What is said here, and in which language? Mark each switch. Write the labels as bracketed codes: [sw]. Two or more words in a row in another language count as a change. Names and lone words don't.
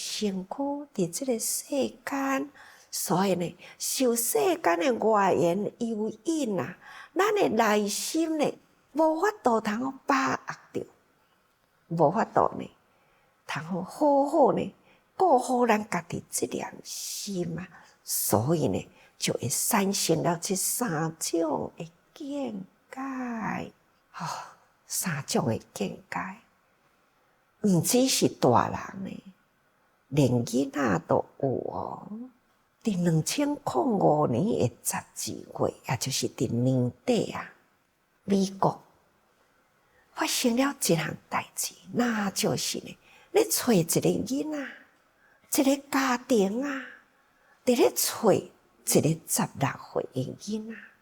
[nan] 身躯伫这个世间，所以呢，受世间的外缘诱引咱的内心呢，无法度通把握着，无法度呢，通好好呢，顾好咱家己这良心所以呢，就会产生了这三种的见解。三种的见解，毋只是大人呢，连囡仔都有伫2005年的12月，也就是伫年底美国发生了一项代志，那就是呢，咧找一个囡仔，一个家庭伫咧找一个16岁的囡仔。